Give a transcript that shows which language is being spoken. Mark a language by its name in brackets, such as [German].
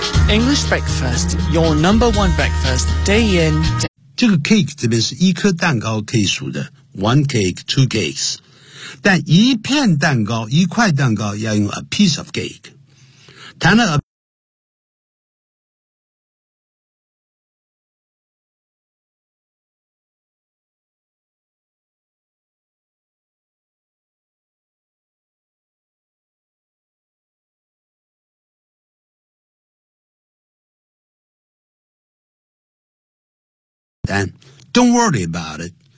[English] English breakfast, your number one breakfast, day in. [Chinese] 这个 cake 这边是一颗蛋糕可以数的 ， one cake, two cakes。但一片蛋糕，一块蛋糕要用 a piece of cake。 [English] 谈了 Don't worry about it.